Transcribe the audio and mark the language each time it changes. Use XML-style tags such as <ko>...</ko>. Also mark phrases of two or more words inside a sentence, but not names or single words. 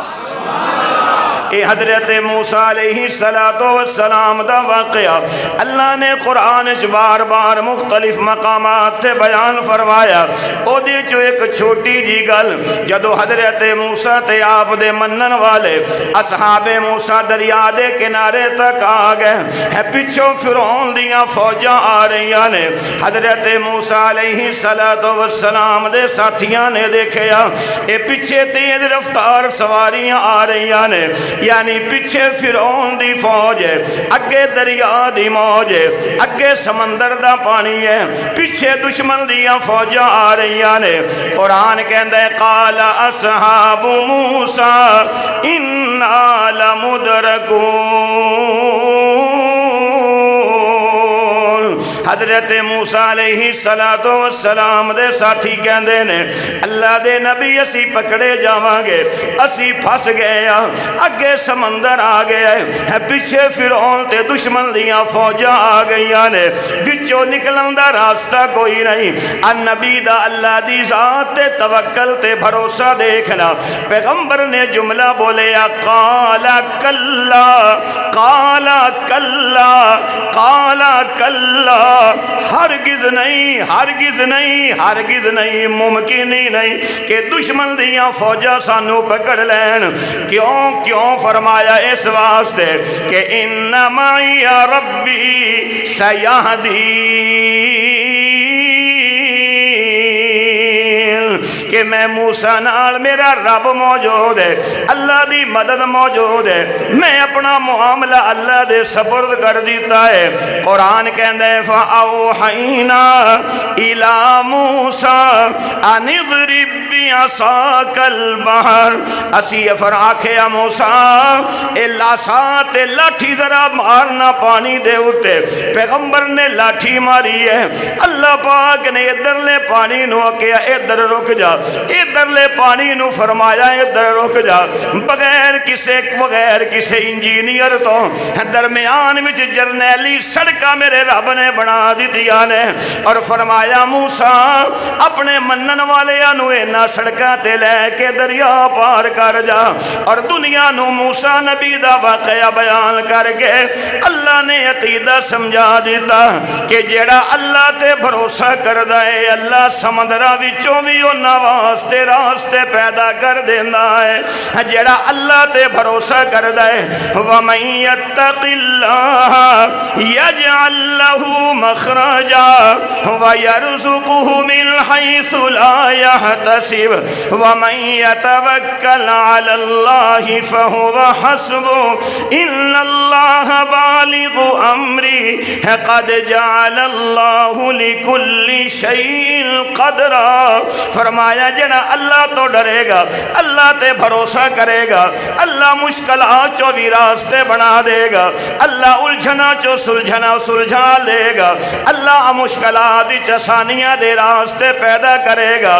<pa>اے حضرت موسیٰ علیہ السلام دا واقعہ اللہ نے قرآن بار بار مختلف مقامات تے بیان فرمایا۔ او دے چو ایک چھوٹی جی گل، جدو حضرت موسیٰ تے آپ دے منن والے اصحاب موسیٰ دریا دے کنارے تک آ گئے ہے، پچھو فرعون دیاں فوجاں آ رہی نے۔ حضرت موسیٰ علیہ السلام دے ساتھیاں نے دیکھیا اے پیچھے تیز رفتار سواریاں آ رہی نے، یعنی پیچھے فرعون دی فوج ہے، اگے دریا دی موج ہے، اگے سمندر دا پانی ہے، پیچھے دشمن دیاں فوجاں آ رہی نے۔ قرآن کہندا ہے</pa> <ar>قال اصحاب موسیٰ انا لمدرکون۔</ar> <pa>حضرت موسیٰ علیہ السلام دے ساتھی کہندے نے اللہ دے نبی اسی پکڑے جاواں گے، اسی پھس گئے ہاں، اگے سمندر آ گیا ہے، پیچھے فرعون تے دشمن دیاں فوجاں آ گئیاں نے، وچوں نکلن دا راستہ کوئی نہیں۔ نبی دا اللہ دی ذات تے توکل تے بھروسہ دیکھنا۔ پیغمبر نے جملہ بولیا</pa> <ar>قال کلا قال کلا قال کلا،</ar> <pa>ہرگز نہیں ہرگز نہیں ہرگز نہیں، ممکن ہی نہیں کہ دشمن دیاں فوجاں سانو پکڑ لین۔ کیوں فرمایا؟ اس واسطے کہ</pa> <ar>ان معی ربی سیہدین،</ar> <pa>کہ میں موسیٰ نال میرا رب موجود ہے، اللہ دی مدد موجود ہے، میں اپنا معاملہ اللہ دے سپرد کر دیتا ہے۔ قرآن کہندا ہے</pa> <ar>فَأَوْحَيْنَا إِلَى مُوسَىٰ أَنِ اضْرِب بِّعَصَاكَ الْبَحْرَ،</ar> <pa>اسی افر آکھیا موسیٰ اے لاسا تے لاٹھی ذرا مارنا پانی دے اتے۔ پیغمبر نے لاٹھی ماری ہے، اللہ پاک نے ادھر لے پانی نو کیا ادھر رک جا، ادھر لے پانی نو فرمایا ادھر رک جا، بغیر کسے انجینئر تو درمیان وچ جرنیلی سڑکاں میرے رب نے بنا دتیاں نے، اور فرمایا موسیٰ اپنے منن والیاں نو اینا سڑکاں تے لے کے دریا پار کر جا۔ اور دنیا نو موسیٰ نبی دا واقعہ بیان کر کے اللہ نے عقیدہ سمجھا دیتا کہ جیڑا اللہ تے بھروسہ کردا ہے اللہ سمندراں وچوں وی انہاں واسطے راستے پیدا کر دیندا ہے۔ جیڑا اللہ تے بھروسہ کردا ہے</pa> <ar>وَمَن يَتَّقِ اللَّهَ يَجْعَل له مخرجا ويرزقه من حيث لا يحتسب ومن يتوكل على الله فهو حسبه ان الله بالغ امري قد جعل الله لكل شيء قدرا.</ar> <pa>فرمایا جنا اللہ تو ڈرے گا، اللہ تے بھروسہ کرے گا، اللہ مشکلات چو بھی راستے بنا دے گا، اللہ الجھنا چو سلجھا لے گا، اللہ مشکلات چ آسانیاں دے راستے پیدا کرے گا.</pa>